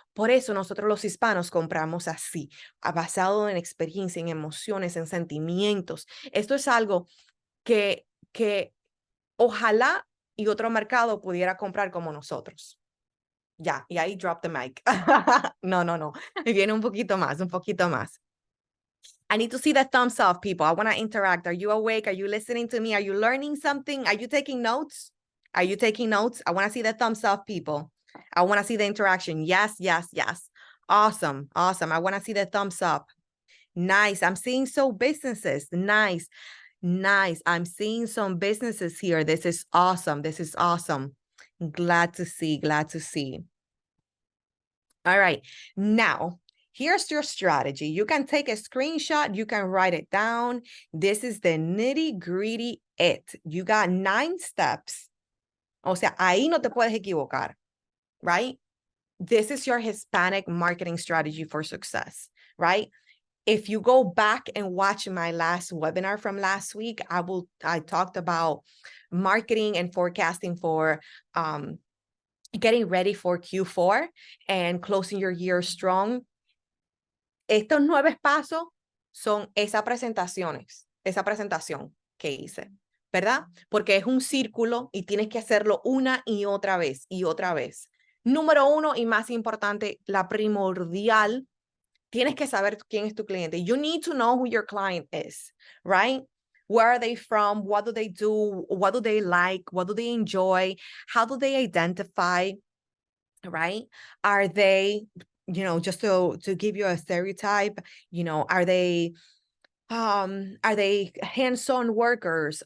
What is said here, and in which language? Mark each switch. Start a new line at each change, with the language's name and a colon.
Spanish: Por eso nosotros los hispanos compramos así, basado en experiencia, en emociones, en sentimientos. Esto es algo que ojalá y otro mercado pudiera comprar como nosotros. Ya, y ahí
English: drop the mic.
Spanish: No. Viene un poquito más, un poquito más.
English: I need to see the thumbs up, people. I want to interact. Are you awake? Are you listening to me? Are you learning something? Are you taking notes? Are you taking notes? I want to see the thumbs up, people. I want to see the interaction. Yes, yes, yes. Awesome, awesome. I want to see the thumbs up. Nice. I'm seeing some businesses. Nice, nice. I'm seeing some businesses here. This is awesome. This is awesome. Glad to see, glad to see. All right. Now, here's your strategy. You can take a screenshot. You can write it down. This is the nitty gritty it. You got 9 steps.
Spanish: O sea, ahí no te puedes equivocar, right?
English: This is your Hispanic marketing strategy for success, right? If you go back and watch my last webinar from last week, I talked about marketing and forecasting for getting ready for Q4 and closing your year strong.
Spanish: Estos 9 pasos son esa presentación que hice, ¿verdad? Porque es un círculo y tienes que hacerlo una y otra vez y otra vez. Número 1 y más importante, la primordial, tienes que saber quién es tu cliente.
English: You need to know who your client is, right? Where are they from? What do they do? What do they like? What do they enjoy? How do they identify, right? Are they, just to give you a stereotype, are they hands-on workers?